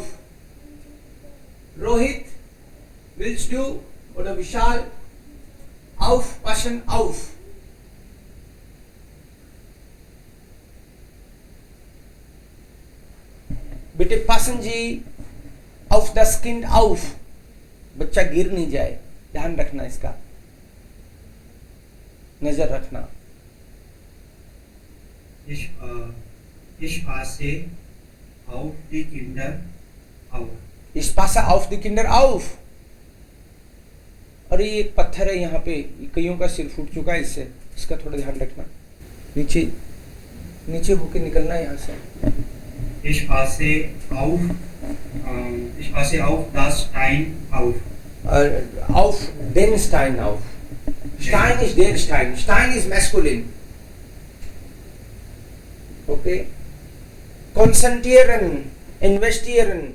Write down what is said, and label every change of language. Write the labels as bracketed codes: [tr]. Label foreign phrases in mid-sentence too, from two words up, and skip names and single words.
[de] Rohit, willst du oder Vishal aufpassen auf? Bitte passen Sie auf das Kind auf. [hi] बच्चा गिर नहीं जाए, ध्यान रखना इसका, नजर रखना. [de] Ich passe auf die Kinder auf. Ich passe auf die Kinder auf. [hi] अरे ये एक पत्थर है यहाँ पे, कईयों का सिर फूट चुका है इससे, इसका थोड़ा ध्यान रखना. नीचे नीचे होके निकलना है यहाँ से. [de] Ich passe auf das Stein auf. Auf den Stein auf. Stein ist der Stein. Stein ist masculine. Okay. Konzentrieren, investieren.